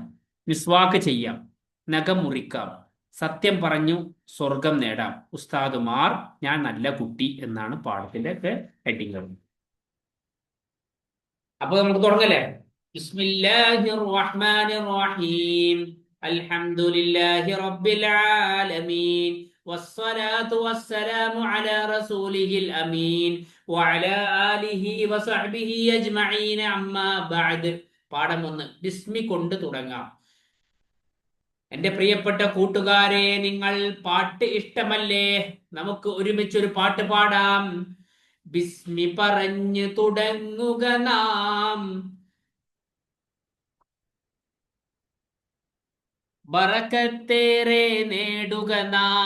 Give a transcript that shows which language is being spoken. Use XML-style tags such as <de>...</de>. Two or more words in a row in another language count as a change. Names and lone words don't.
<ml>മിസ്വാക്ക് ചെയ്യാം, നഖം മുറിക്കാം. സത്യം പറഞ്ഞു സ്വർഗം നേടാം. ഉസ്താദുമാർ, ഞാൻ നല്ല കുട്ടി എന്നാണ് പാഠത്തിന്റെ ഒക്കെ ഹെഡിങ്ങൾ. അപ്പൊ നമുക്ക് തുടങ്ങല്ലേ.</ml> <ar>بسم الله الرحمن الرحيم. الحمد لله رب العالمين. والصلاة والسلام على رسوله الأمين وعلى آله وصحبه أجمعين أما بعد.</ar> <ml>പാഠം 1. ബിസ്മി കൊണ്ട് തുടങ്ങാം. എന്റെ പ്രിയപ്പെട്ട കൂട്ടുകാരെ, നിങ്ങൾ പാട്ട് ഇഷ്ടമല്ലേ? നമുക്ക് ഒരുമിച്ചൊരു പാട്ട് പാടാം. ബിസ്മി പറഞ്ഞു തുടങ്ങുക നാം, ബറക്കത്തേറെ നേടുക നാം.</ml>